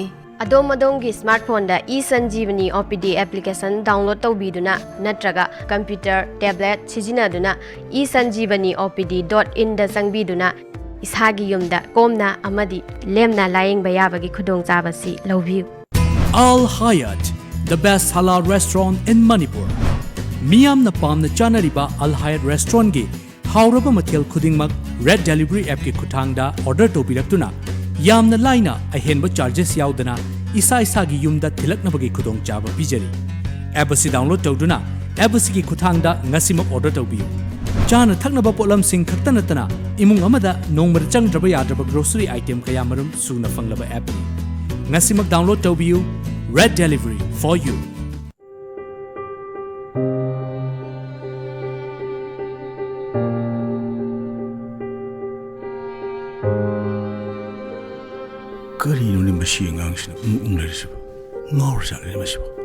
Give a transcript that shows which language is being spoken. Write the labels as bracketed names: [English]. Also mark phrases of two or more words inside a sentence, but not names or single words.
[Manipuri] ꯑꯗꯣꯝꯒꯤ ꯁ꯭ꯃꯥꯔꯠꯐꯣꯟꯗ eSanjeevani [English] OPD application download [Manipuri] ꯇꯧꯕꯤꯗꯨꯅ ꯅꯠꯇ꯭ꯔꯒ [English] computer tablet [Manipuri] ꯁꯤꯖꯤꯟꯅꯗꯨꯅ eSanjeevaniOPD.in ꯗ ꯆꯪꯕꯤꯗꯨꯅ ꯏꯁꯥꯒꯤ ꯌꯨꯝꯗ ꯀꯣꯝꯅ ꯑꯃꯗꯤ ꯂꯦꯝꯅ ꯂꯥꯌꯦꯡꯕ ꯌꯥꯕꯒꯤ ꯈꯨꯗꯣꯡꯆꯥꯕꯁꯤ ꯂꯧꯕꯤꯌꯨ [English] Al Hayat, the best halal restaurant in Manipur. [Manipuri] Miyamna pamna chanariba Al Hayat restaurant gi hauraba mathel khudingmak Red Delivery app ki khuthangda order tobiraktuna yamna laina ahenba charges yaudana isa gi yumda thilaknabagi khudong chaba bijari. App si download tawduna app si gi khuthangda ngasimak order tawbiyu. Chana thaknaba polam sing khaktanatana imung amada nongmar changdraba yadraba [English] grocery item [Manipuri] kayamarum suna fanglaba app ni. Ngasimak download tawbiyu Red Delivery [English] for you. [Manipuri] ꯀꯔꯤꯅꯣꯅꯦ ꯃꯁꯤ ꯑꯉꯥꯡꯁꯤꯅ ꯂꯩꯔꯤꯁꯤꯕꯣ ꯉꯥꯎꯔꯖꯥꯠꯂꯅꯦ ꯃꯁꯤꯕꯣ